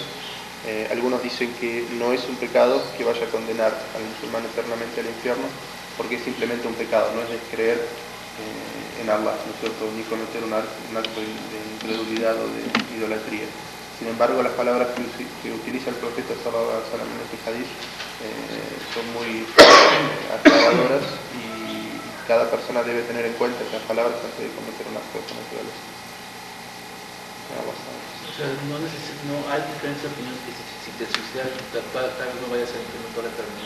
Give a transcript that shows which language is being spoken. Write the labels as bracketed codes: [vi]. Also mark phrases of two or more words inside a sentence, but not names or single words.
[es] Algunos dicen que no es un pecado que vaya a condenar al musulmán eternamente al infierno, porque es simplemente un pecado, no es descreer en Allah, ¿no es cierto?, ni cometer un acto de incredulidad o de idolatría. Sin embargo, las palabras que utiliza el profeta [ar] صلى الله عليه وسلم [es] en este hadith son muy aclaradoras y cada persona debe tener en cuenta estas palabras antes de cometer un acto de esta naturaleza. O sea, no hay diferencia de opinión que si te suicidas tal vez no vayas a entrar toda la eternidad.